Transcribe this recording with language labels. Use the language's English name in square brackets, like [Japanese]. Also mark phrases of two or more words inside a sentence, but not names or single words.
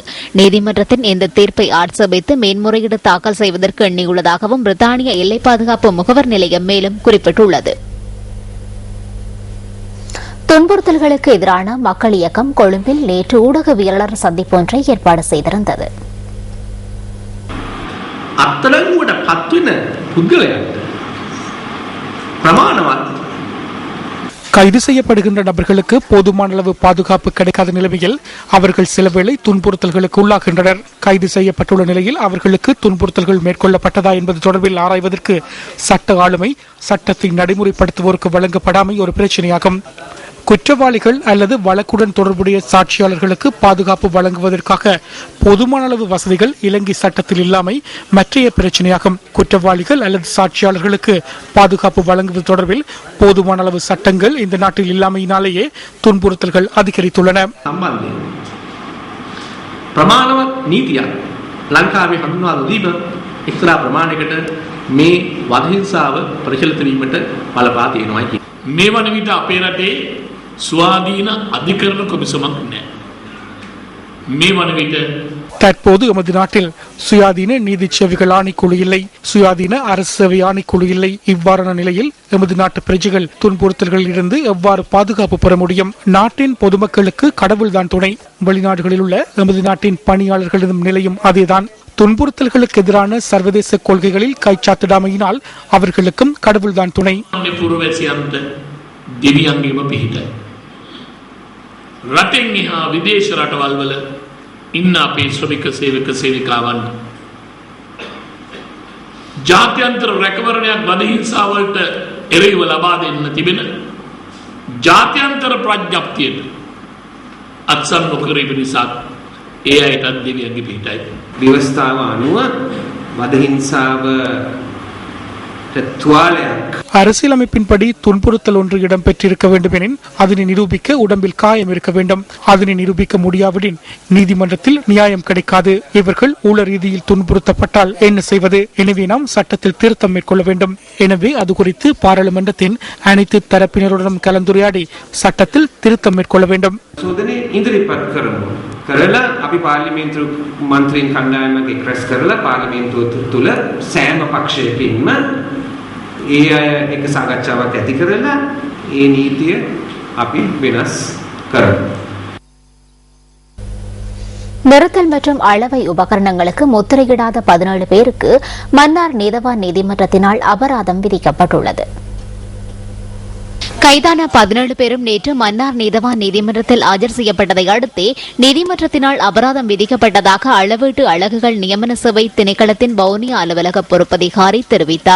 [Tamil] நீதிமன்றத்தின் இந்த தீர்ப்பை ஆட்சேபித்து மேன்முறையீடு தாக்கல் செய்வதற்கு எண்ணியுள்ளதாகவும் பிரித்தானிய எல்லை பாதுகாப்பு முகவர் நிலையம் மேலும் குறிப்பிட்டுள்ளது. துன்புறுத்தல்களுக்கு எதிரான மக்கள் இயக்கம் கொழும்பில் நேற்று ஊடகவியலாளர் சந்திப்பொன்றை ஏற்பாடு செய்திருந்தது. [Sinhala] අත්තරංගුවට පත්වෙන පුද්ගලයන්ට ප්‍රමාණවත් [Tamil] கைது செய்யப்படுகின்ற நபர்களுக்கு போதுமான அளவு பாதுகாப்பு கிடைக்காத நிலைமையில் அவர்கள் சிலவேளை துன்புறுத்தல்களுக்கு உள்ளாகின்றனர். கைது செய்யப்பட்டுள்ள நிலையில் அவர்களுக்கு துன்புறுத்தல்கள் மேற்கொள்ளப்பட்டதா என்பது தொடர்பில் ஆராய்வதற்கு சட்ட ஆளுமை சட்டத்தை நடைமுறைப்படுத்துவோருக்கு வழங்கப்படாமை ஒரு பிரச்சனையாகும். குற்றவாளிகள் அல்லது வழக்குடன் தொடர்புடைய சாட்சியாளர்களுக்கு பாதுகாப்பு வழங்குவதற்காக போதுமான அளவு வசதிகள் இலங்கை சட்டத்தில் இல்லாமை மற்றைய பிரச்சனையாகும். குற்றவாளிகள் அல்லது சாட்சியாளர்களுக்கு பாதுகாப்பு வழங்குவது தொடர்பில் போதுமான அளவு சட்டங்கள் இந்த நாட்டில் இல்லாமையினாலேயே துன்புறுத்தல்கள் அதிகரித்துள்ளன. [Sinhala] ප්‍රමාණවත් නීතියක් ලංකාවේ හඳුන්වා දීම එක්තරා ප්‍රමාණයකට මේ වදහිංසාව ප්‍රචලිත වීමට බලපා තියෙනවා කියන මේ වන විට අපේ රටේ ස්වාධීන අධිකරණ කොමිසමක් නැහැ. මේ වන විට [Tamil] தற்போது எமது நாட்டில் சுயாதீன நீதி சேவைகள் ஆணைக்குழு இல்லை, சுயாதீன அரசு சேவை ஆணைக்குழு இல்லை. இவ்வாறான நிலையில் எமது நாட்டு பிரஜைகள் துன்புறுத்தல்களில் இருந்து எவ்வாறு பாதுகாப்பு பெற முடியும்? நாட்டின் பொதுமக்களுக்கு கடவுள்தான் துணை. வெளிநாடுகளில் உள்ள எமது நாட்டின் பணியாளர்களின் நிலையும் அதேதான். துன்புறுத்தல்களுக்கு எதிரான சர்வதேச கொள்கைகளில் கைச்சாத்திடாமையினால் அவர்களுக்கும் கடவுள்தான் துணை. [Sinhala] ඉන්න අපේ ශ්‍රමික සේවක සේවිකාවන් ජාත්‍යන්තර රැකවරණයක් වදහිංසාවලට එරෙහිව ලබා දෙන්න තිබෙන ජාත්‍යන්තර ප්‍රඥප්තියට අත්සන් නොකරීම නිසා ඒ අයටත් දෙවියන්ගේ පිහිටයි. ව්‍යවස්ථාව අනුව වදහිංසාව [Tamil] அரசியலமைப்பின்படி துன்புறுத்தல் ஒன்று இடம்பெற்றிருக்க வேண்டும் எனின் அதனை நிரூபிக்க உடம்பில் காயம் இருக்க வேண்டும். அதனை நிரூபிக்க முடியாவிடின் நீதிமன்றத்தில் நியாயம் கிடைக்காது. இவர்கள் ஊழ ரீதியில் துன்புறுத்தப்பட்டால் என்ன செய்வது? எனவே நாம் சட்டத்தில் திருத்தம் மேற்கொள்ள வேண்டும். எனவே அது குறித்து பாராளுமன்றத்தின் அனைத்து தரப்பினருடன் கலந்துரையாடி சட்டத்தில் திருத்தம் மேற்கொள்ள வேண்டும். [Sinhala] කරලා අපි පාර්ලිමේන්තු මන්ත්‍රීන් කණ්ඩායමක් එක්රැස් කරලා පාර්ලිමේන්තුව තුළ සෑම පක්ෂයකින්ම ඒ අය එක සාකච්ඡාවක් ඇති කරලා ඒ නීතිය අපි වෙනස් කරමු. [Tamil] நிறுத்தல் மற்றும் அளவை உபகரணங்களுக்கு முத்திரையிடாத 17 பேருக்கு மன்னார் நீதவான் நீதிமன்றத்தினால் அபராதம் விதிக்கப்பட்டுள்ளது. கைதான 17 பேரும் நேற்று மன்னார் நீதவான் நீதிமன்றத்தில் ஆஜர் செய்யப்பட்டதை அடுத்தே நீதிமன்றத்தினால் அபராதம் விதிக்கப்பட்டதாக அளவீட்டு அலகுகள் நியமன சேவை திணைக்களத்தின் வவுனியா அலுவலக பொறுப்பதிகாரி தெரிவித்தார்.